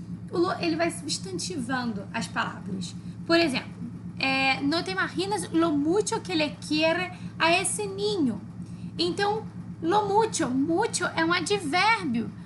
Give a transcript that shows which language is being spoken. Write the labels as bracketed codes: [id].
[pt] O lo, ele vai substantivando as palavras. Por exemplo, [es] no te imaginas lo mucho que le quiere a ese niño. [pt] Então, lo mucho é um advérbio.